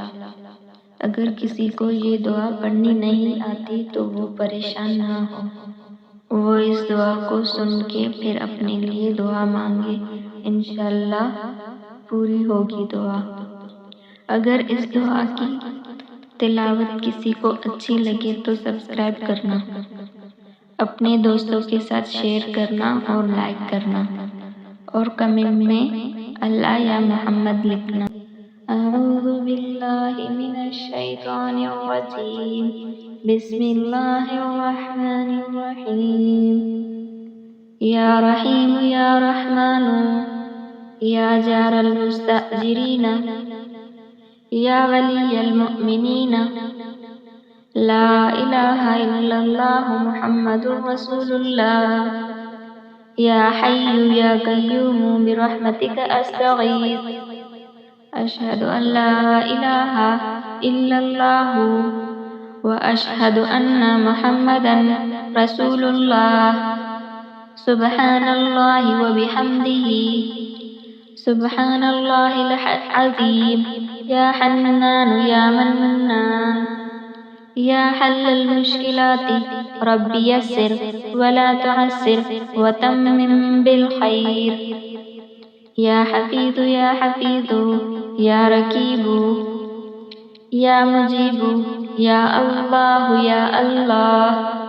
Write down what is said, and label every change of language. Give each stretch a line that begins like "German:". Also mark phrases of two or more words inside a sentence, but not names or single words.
Hindi: अगर किसी को ये दुआ पढ़नी नहीं आती तो वो परेशान ना हो, वो इस दुआ को सुन के फिर अपने लिए दुआ मांगे, इंशाअल्लाह पूरी होगी दुआ। अगर इस दुआ की तिलावत किसी को अच्छी लगे तो सब्सक्राइब करना, अपने दोस्तों के साथ शेयर करना और लाइक करना, और कमेंट में अल्लाह या मोहम्मद लिखना।
Arabic: أعوذ بالله من الشيطان الرجيم. बिस्मिल्लाहिर रहमानिर रहीम। يا رحيم يا رحمن يا جار المستجيرين يا ولي المؤمنين لا إله إلا الله محمد رسول الله. يا حي يا قيوم برحمتك أستغيث. أشهد أن لا إله إلا الله وأشهد أن محمدا رسول الله. سبحان الله وبحمده سبحان الله العظيم. يا حنان يا منان يا حلال المشكلات رب يسر ولا تعسر وتمم بالخير. يا حفيظ يا حفيظ يا رقيب يا مجيب يا الله يا الله.